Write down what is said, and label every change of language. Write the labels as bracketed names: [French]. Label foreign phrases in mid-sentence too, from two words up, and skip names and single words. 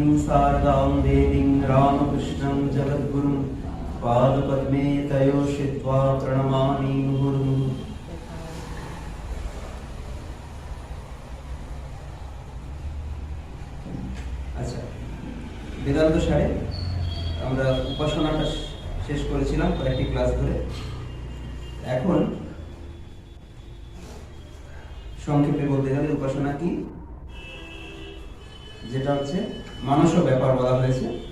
[Sanskrit] शारदां देवीं रामकृष्णं जगद्गुरुं पादपद्मे तयोषित्वा प्रणमामि मुहुर्मुहुः। [Bangla] আচ্ছা, বেদান্ত সারে আমরা উপাসনাটা শেষ করেছিলাম কয়েকটি ক্লাস ধরে। এখন সংক্ষেপে বলতে গেলে উপাসনা কি, যেটা হচ্ছে মানস ব্যাপার বলা হয়েছে,